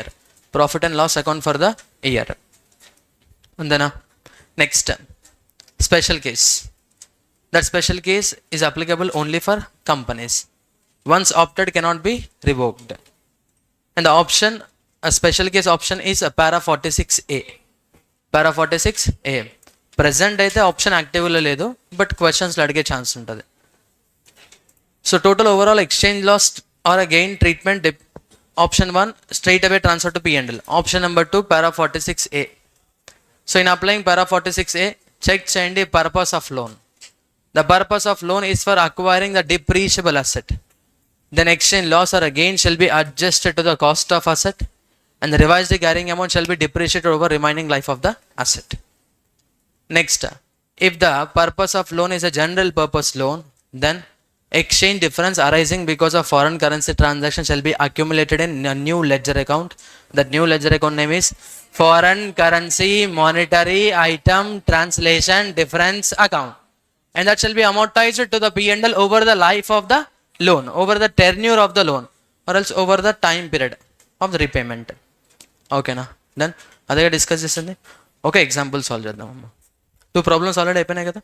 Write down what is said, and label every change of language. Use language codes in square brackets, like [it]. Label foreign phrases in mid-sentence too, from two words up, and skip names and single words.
[en] Profit and loss account for the year. And then next, special case. That special case is applicable only for companies. Once opted, cannot be revoked. And the option, a special case option is a para 46A. [te] Para 46A. Present అయితే ఆప్షన్ యాక్టివ్లో లేదు, బట్ క్వశ్చన్స్లో అడిగే ఛాన్స్ ఉంటుంది. [en] so total overall exchange loss or a gain treatment option 1 straight away transfer to P&L. option number 2 para 46A. so in applying para 46A, [te] చెక్ చేయండి [en] purpose of loan. the purpose of loan is for acquiring the depreciable asset. Then exchange loss or a gain shall be adjusted to the cost of asset, and the revised carrying amount shall be depreciated over remaining life of the asset. Next, if the purpose of loan is a general purpose loan, then exchange difference arising because of foreign currency transaction shall be accumulated in a new ledger account. That new ledger account name is foreign currency monetary item translation difference account, and that shall be amortized to the P&L over the life of the loan, over the tenure of the loan, or else over the time period of the repayment. Okay na? Then [te] అదే డిస్కస్ చేస్తుంది. ఓకే, [en] example solve [te] చేద్దాం అమ్మ. 2 [en] problems already [te] అయిపోయినాయి కదా.